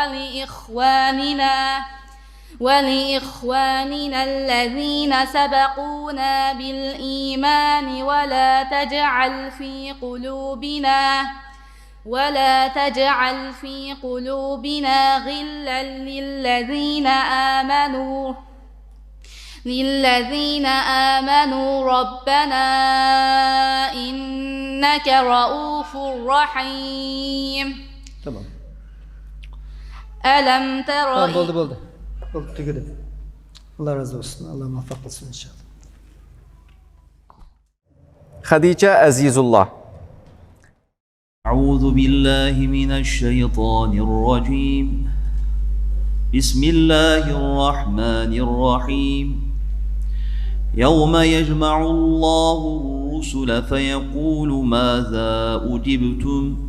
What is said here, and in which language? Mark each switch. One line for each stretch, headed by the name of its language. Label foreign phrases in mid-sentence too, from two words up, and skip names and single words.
Arabic: ولإخواننا الذين سبقونا بالإيمان ولا تجعل في قلوبنا غلا للذين آمنوا ربنا إنك رؤوف رحيم.
Turkish: Tamam.
Arabic: ألم تر
Turkish: Tamam, buldu. Tükürdüm. Allah razı olsun. Allah muvaffak olsun inşallah. Hadice Azizullah.
Arabic: أعوذ بالله من الشيطان الرجيم بسم الله الرحمن الرحيم يوم يجمع الله الرسل فيقول ماذا أجبتم